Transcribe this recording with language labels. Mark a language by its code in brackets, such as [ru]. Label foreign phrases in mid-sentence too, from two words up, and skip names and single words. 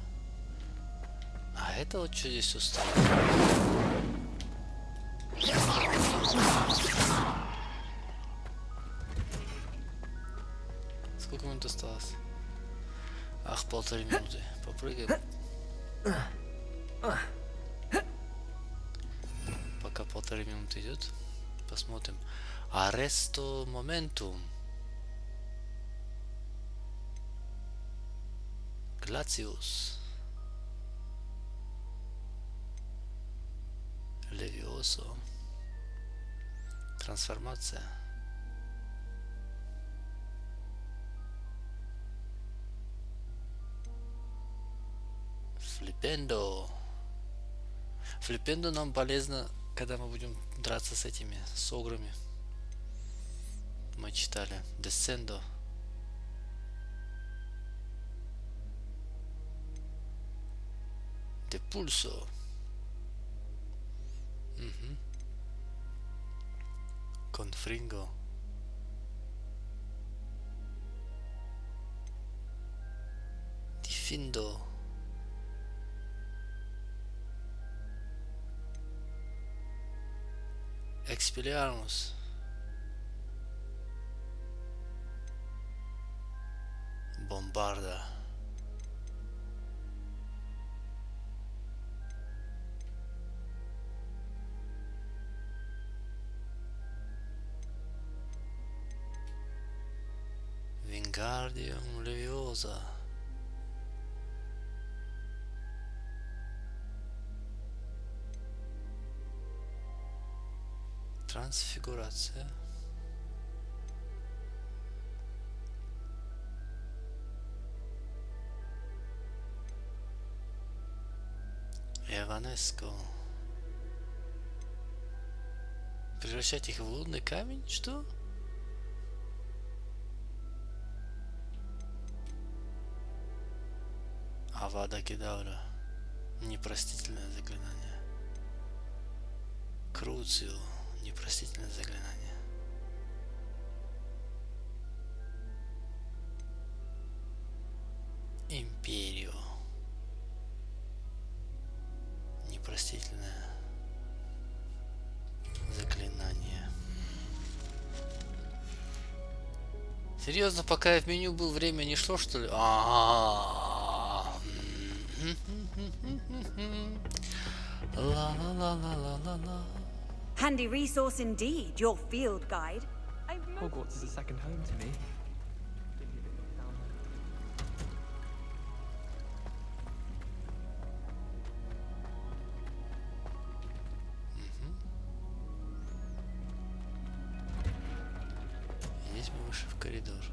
[ru] А это вот что здесь устроил? Сколько минут осталось? Ах, 1,5 минуты. Попрыгаем. Пока 1,5 минуты идет, посмотрим. Аресто моментум. Глациус. Левиосо. Трансформация. Флипендо. Флипендо нам полезно, когда мы будем драться с этими, с ограми. Мы читали. Десцендо. Депульсо. Угу. Конфринго. Дифиндо. Expelliarmus. Bombarda. Wingardium Leviosa. Трансфигурация. Эванеско. Превращать их в лунный камень? Что? Авада Кедавра. Непростительное заклинание. Круцио. Непростительное заклинание. Империо. Непростительное заклинание. Серьезно, пока я в меню был, время не шло, что ли? Ла-ла-ла-ла-ла-ла-ла. [en] Handy resource indeed, your field guide. Hogwarts is a second home to me. [ru] Здесь мы вышли в коридор.